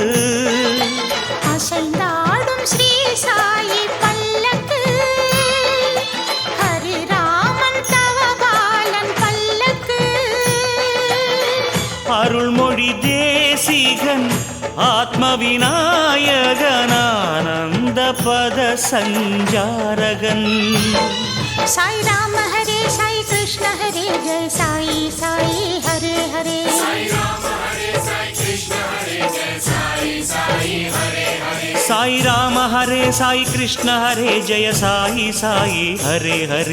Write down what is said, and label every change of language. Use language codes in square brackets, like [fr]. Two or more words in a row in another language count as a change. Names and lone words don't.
[ta] அசைந்தாடும் ஸ்ரீ சாயி பல்லக்கு, ஹரிராமன் தவபாலன் பல்லக்கு. அருள்மொழி தேசிகன் ஆத்ம விநாயகனானந்த பத சஞ்சாரகன் [sa] साई राम हरे साई कृष्ण हरे जय साई साई हरे हरे साई राम हरे साई कृष्ण हरे जय साई साई हरे हरे साई राम हरे साई कृष्ण हरे जय साई साई हरे हरे